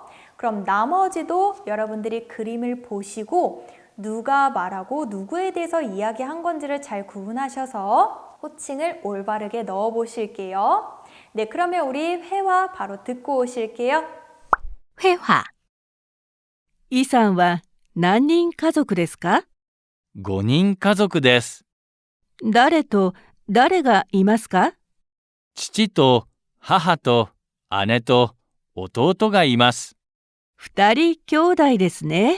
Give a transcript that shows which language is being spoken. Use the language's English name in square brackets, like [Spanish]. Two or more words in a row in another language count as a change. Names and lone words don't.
[Korean] 그럼 나머지도 여러분들이 그림을 보시고 누가 말하고 누구에 대해서 이야기한 건지를 잘 구분하셔서 호칭을 올바르게 넣어 보실게요. 네, 그러면 우리 회화 바로 듣고 오실게요. [Japanese] 회화 イさんは何人家族ですか？ 5人家族です。誰と誰がいますか？父と母と姉と弟がいます。 2人兄弟ですね。